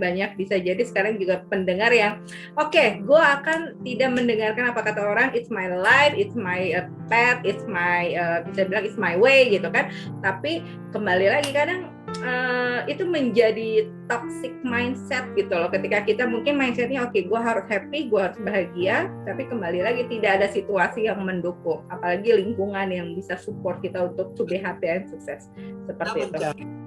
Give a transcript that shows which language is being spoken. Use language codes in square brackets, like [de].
[id] Banyak bisa jadi sekarang juga pendengar yang gue akan tidak mendengarkan apa kata orang. [en] It's my life, it's my path, it's my [id] bisa bilang [en] it's my way [id] gitu kan. Tapi kembali lagi kadang itu menjadi toxic mindset gitu loh, ketika kita mungkin mindsetnya gue harus happy, gue harus bahagia, tapi kembali lagi tidak ada situasi yang mendukung, apalagi lingkungan yang bisa support kita untuk [en] to be happy and [id] sukses seperti itu.